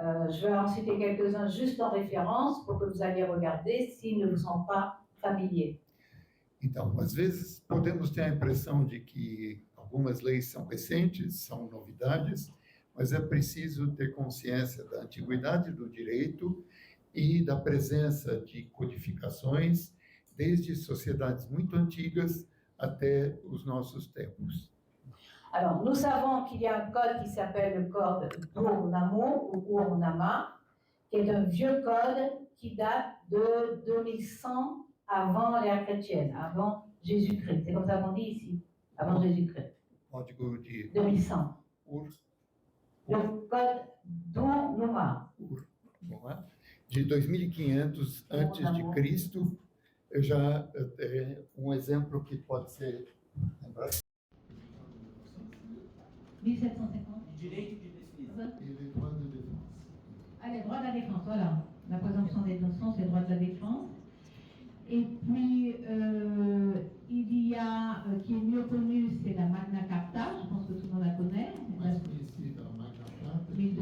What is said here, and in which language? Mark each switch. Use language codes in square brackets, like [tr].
[fr] Je vais en citer quelques-uns juste en référence pour que vous alliez regarder s'ils ne vous sont pas familiers. [pt] Então, às vezes, podemos ter a impressão de que algumas leis são recentes, são novidades, mas é preciso ter consciência da antiguidade do direito e da presença de codificações desde sociedades muito antigas até os nossos tempos. [fr] Alors, nous savons qu'il y a un code qui s'appelle le code d'Ur-Nammu ou Ur-Nama, qui est un vieux code qui date de 2100 avant l'ère chrétienne, avant Jésus-Christ. C'est comme ça qu'on dit ici, avant Jésus-Christ. [pt] Código de [fr] 2100. Le code d'Ur-Nama. [pt] De 2500 antes de Cristo, eu já um exemplo que pode ser lembrado. 1750. Direito de defesa. [fr] E les droits de défense. Allez, droit de la défense, voilà. La présomption d'innocence, c'est le droit de la défense. Et puis, il y a, qui est mieux connu, c'est la Magna Carta, je pense que tout le monde la connaît. [pt] Mais conhecida, a Magna Carta,